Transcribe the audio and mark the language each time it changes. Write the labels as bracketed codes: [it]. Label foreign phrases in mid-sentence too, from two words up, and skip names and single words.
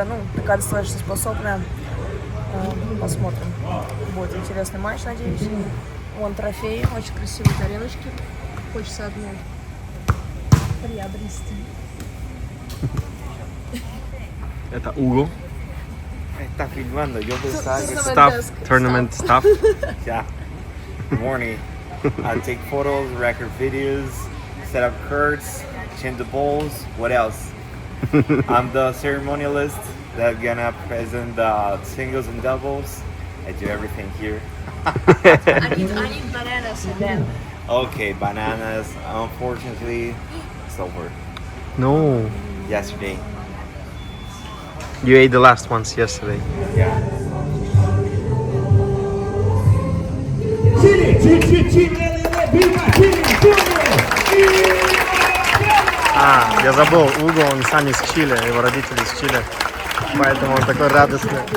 [ru] Ну, такая достаточно способная. Посмотрим. Будет интересный матч, надеюсь. Вон трофеи, очень красивые тарелочки. Хочется одну приобрести. Это Уго. [es] Está filmando, yo pensaba que... [en] Stuff, tournament stuff. Yeah. Good morning. I take photos, record videos, set up cards, change the balls. What else? I'm the ceremonialist that gonna present the singles and doubles. I do everything here. I need bananas and then. Okay, bananas. Unfortunately, it's over. No. Yesterday. You ate the last ones yesterday. Yeah. [ru] А, я забыл, Уго, он сам из Чили, его родители из Чили. Поэтому он такой радостный.